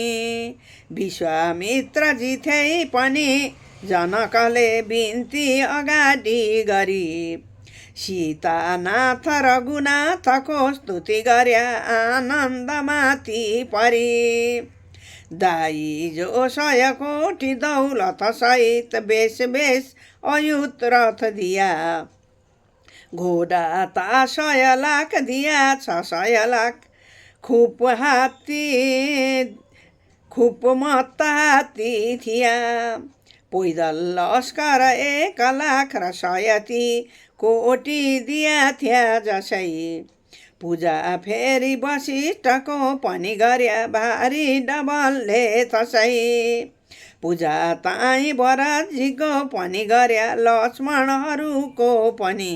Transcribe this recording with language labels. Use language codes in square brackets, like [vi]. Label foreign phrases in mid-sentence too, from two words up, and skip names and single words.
[ne] विश्वामित्रजी थिए पनि जनकले बिन्ती अगाडि गरी। सीतानाथ रघुनाथको स्तुति गर्या आनन्दमाथि परी। दाई जो 100 कोटी दौलत सहित बेस अयुत रथ दिया। घोडा ता 100 लाख दिया 600 लाख खुप मत्ता हात्ती थिया। पैदल लस्कर 1 लाख र 100 कोटी दिया थिया जसै। पूजा फेरि वशिष्ठको पनि गर्या भारी डबलले तसै। पूजा ताई भरतजीको पनि गर्या लक्ष्मणहरूको पनि।